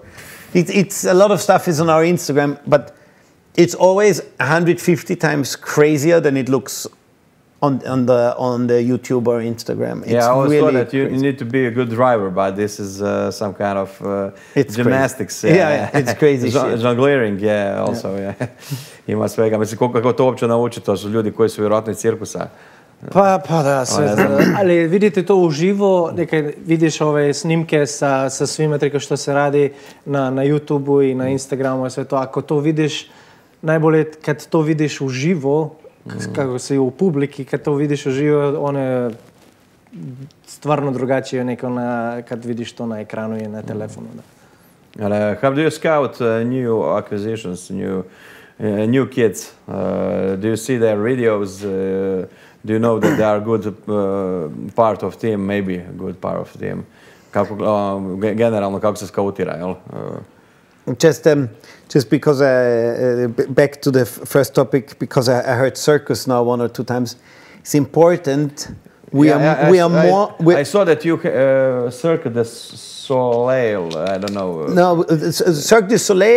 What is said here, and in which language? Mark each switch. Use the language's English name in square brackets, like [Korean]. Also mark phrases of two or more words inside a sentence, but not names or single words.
[English] It's a lot of stuff is on our Instagram, but it's always 150 times crazier than it looks on the YouTube or Instagram. It's I always really thought that you crazy. need to be a good driver, but this is some kind of gymnastics. Yeah, it's crazy shit. Jonglering, also, yeah. [Croatian] Ima svega. Mislim, kako to uopće nauči, to su ljudi koji su vjerojatno iz cirkusa. Pa da, sve. Ali vidite to uživo, nekaj vidiš ove snimke sa svime trika što se radi na YouTube-u i na Instagramu i sve to. Ako to vidiš, najbolje kad to vidiš uživo, kako si u publiki, kad to vidiš uživo, ono je stvarno drugačije neko kad vidiš to na ekranu i na telefonu. Da. [English] How do you scout new acquisitions, new kids? Do you see their videos? Do you know that they are good part of team, maybe a good part of team? [Croatian] Kako, generalno, kako se skautira, jel? [English] Just because back to the first topic, because I heard circus now 1 or 2 times. It's important. I saw that you Cirque du Soleil. I don't know. No, Cirque du Soleil.